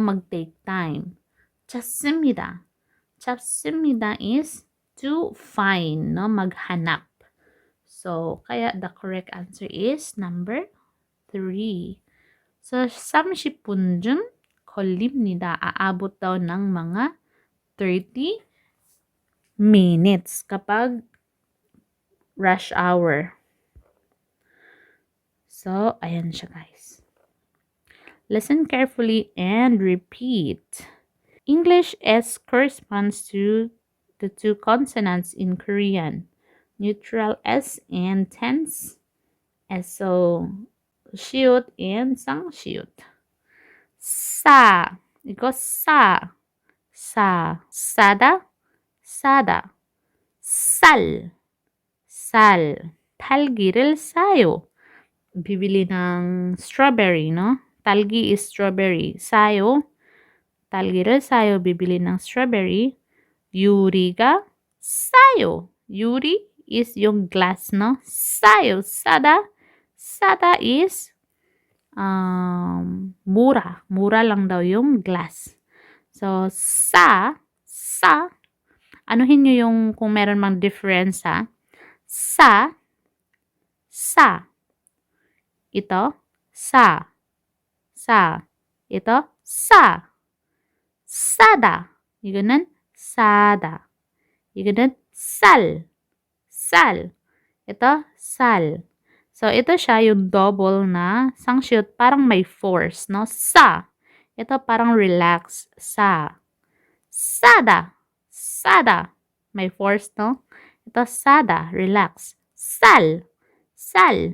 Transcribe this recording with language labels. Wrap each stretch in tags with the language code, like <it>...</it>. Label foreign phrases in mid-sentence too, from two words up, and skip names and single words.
<tl>Mag-take time.</tl> <en>찾습니다. 찾습니다 is to find, no?</en> <tl>Maghanap.</tl> <en>So, kaya the correct answer is number 3. So,</en> <ko>30분쯤 걸립니다.</ko> <tl>Aabot daw ng mga 30 minutes kapag</tl> <en>rush hour.</en> <tl>So, ayan siya, guys.</tl> <en>Listen carefully and repeat. English S corresponds to the two consonants in Korean. Neutral S and tense S. So, 시옷 and 쌍시옷.</en> <ko>싸. 이거 싸. 싸. 싸다. 싸다. 쌀. 쌀. 딸기를 사요.</ko> <tl>Bibili ng strawberry, no? Talgi is strawberry.</tl> <ko>사요. 딸기를 사요.</ko> <tl>Bibili ng strawberry.</tl> <ko>유리가 사요.</ko> <tl>유리 is yung glass, no?</tl> <ko>사요. 싸다.</ko> <tl>Sada is mura. Mura lang daw yung glass. So, sa, anuhin nyo yung kung meron mang difference, ha? Sa. Ito, sa. ito, sa.</tl> <ko>싸다. 이거는 싸다. 이거는 쌀. 쌀.</ko> <tl>Ito, sal. So, ito siya yung double na sangshyut. Parang may force, no? Sa. Ito parang relax. Sa. Sada. Sada. May force, no? Ito, sada. Relax. Sal. Sal.</tl>